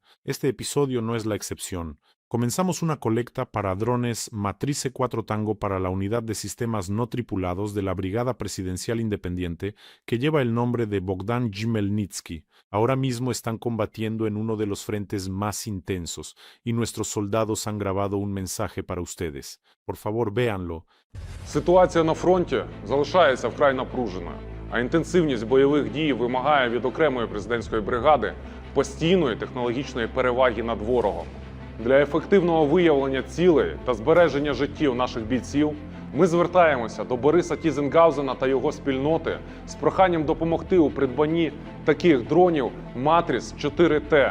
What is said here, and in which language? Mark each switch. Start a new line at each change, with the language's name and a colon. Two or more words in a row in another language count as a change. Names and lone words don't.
Spanish: Este episodio no es la excepción. Comenzamos una colecta para drones Matrice 4 Tango para la unidad de sistemas no tripulados de la Brigada Presidencial Independiente que lleva el nombre de Bogdan Khmelnytsky. Ahora mismo están combatiendo en uno de los frentes más intensos y nuestros soldados han grabado un mensaje para ustedes. Por favor, véanlo.
Ukrainian: Ситуація на фронті залишається вкрай напруженою, а інтенсивність бойових дій вимагає від окремої президентської бригади постійної технологічної переваги над ворогом. Для ефективного виявлення цілей та збереження життів наших бійців ми звертаємося до Бориса Тізенгаузена та його спільноти з проханням допомогти у придбанні таких дронів Матріс 4T.